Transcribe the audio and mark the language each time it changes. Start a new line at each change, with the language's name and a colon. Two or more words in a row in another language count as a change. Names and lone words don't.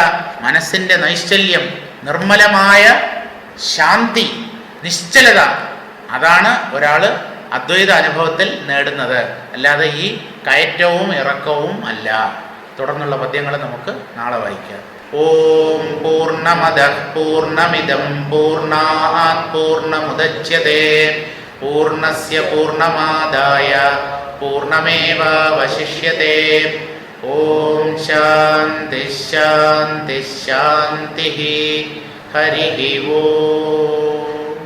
Malayalam: മനസ്സിന്റെ നൈശ്ചല്യം, നിർമ്മലമായ ശാന്തി, നിശ്ചലത. അതാണ് ഒരാള് അദ്വൈത അനുഭവത്തിൽ നേടുന്നത്. അല്ലാതെ ഈ കയറ്റവും ഇറക്കവും അല്ല. തുടർന്നുള്ള പദ്യങ്ങൾ നമുക്ക് നാളെ വായിക്കാം.
Sanskrit: ഓം പൂർണ്ണമദഃ പൂർണ്ണമിദം പൂർണ്ണാത് പൂർണ്ണമുദച്യതേ പൂർണ്ണസ്യ പൂർണ്ണമാദായ പൂർണ്ണമേവാവശിഷ്യത്തെ. ഓം ശാന്തി ശാന്തി ശാന്തി. ഹരി ഓം.